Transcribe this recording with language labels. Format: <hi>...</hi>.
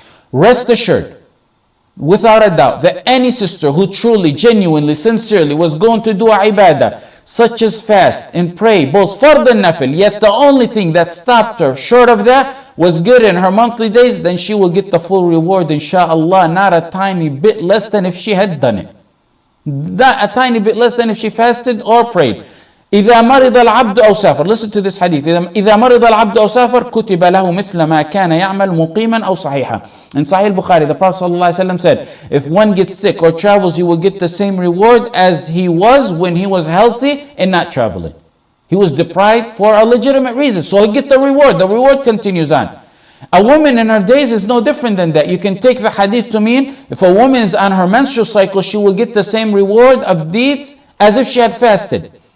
<en>Rest assured, without a doubt, that any sister who truly, genuinely, sincerely was going to do a ibadah, such as fast and pray, both fard and nafil, yet the only thing that stopped her short of that was good in her monthly days, then she will get the full reward, inshaAllah, not a tiny bit less than if she had done it. Not a tiny bit less than if she fasted or prayed.</en> <ar>إذا مرض العبد أو سافر.</ar> <en>Listen to this hadith.</en> <ar>إذا مرض العبد أو سافر كتب له مثل ما كان يعمل مقيما أو صحيحا.</ar> <en>In Sahih Bukhari, the Prophet ﷺ said, if one gets sick or travels, he will get the same reward as he was when he was healthy and not traveling. He was deprived for a legitimate reason, so he get the reward. The reward continues on. A woman in her days is no different than that. You can take the hadith to mean if a woman is on her menstrual cycle, she will get the same reward of deeds as if she had fasted.</en>